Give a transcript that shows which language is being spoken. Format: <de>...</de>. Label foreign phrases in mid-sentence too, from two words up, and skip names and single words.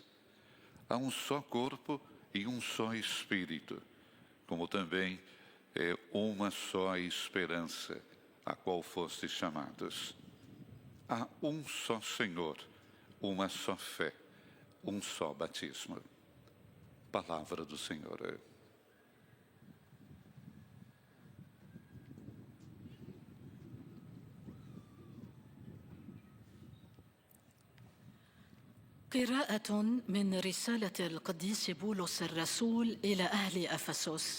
<pt>Há um só corpo e um só Espírito, como também é uma só esperança, a qual fostes chamados. Há um só Senhor, uma só fé, um só batismo. Palavra do Senhor.</pt> <ar>قراءة من رسالة القديس بولس الرسول إلى أهل أفسس.</ar>